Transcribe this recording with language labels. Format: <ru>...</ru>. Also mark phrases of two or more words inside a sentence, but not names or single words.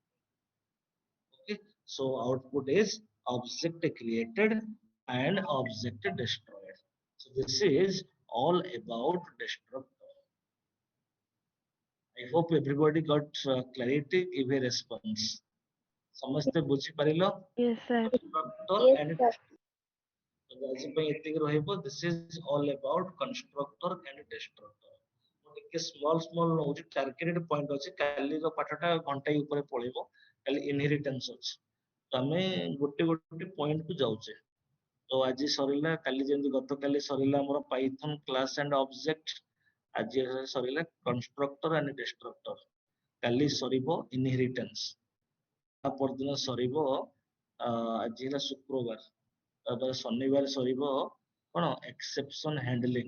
<en>Okay, so output is object created and object destroyed. So this is all about destructor. I hope everybody got clarity. Give a response.</en> <or>ସମସ୍ତେ ବୁଝିପାରିଲ?</or> <en>Yes, sir. Constructor Yes, and sir.</en> <or>ଆଜି ପାଇଁ ଏତିକି ରହିବ.</or> <en>This is all about constructor and destructor.</en> <or>ମୁଁ ଟିକେ small ନଉଛି,</or> <en>targeted point</en> <or>ଅଛି. କାଲିର ପାଠଟା ଘଣ୍ଟାଏ ଉପରେ ପଳେଇବ. କାଲି inheritance ଅଛି. ତ ଆମେ ଗୋଟେ point କୁ ଯାଉଛେ. ତ ଆଜି ସରିଲା, କାଲି ଯେମିତି ଗତକାଲି ସରିଲା ଆମର</or> <en>Python class and object,</en> <or>ଆଜି ସରିଲା</or> <en>constructor and destructor,</en> <or>କାଲି ସରିବ ଇନହେରିଟାନ୍ସ, ତା ପରଦିନ ସରିବ, ଆଜି ହେଲା ଶୁକ୍ରବାର, ତାପରେ ଶନିବାର ସରିବ କଣ</or> <en>exception handling.</en>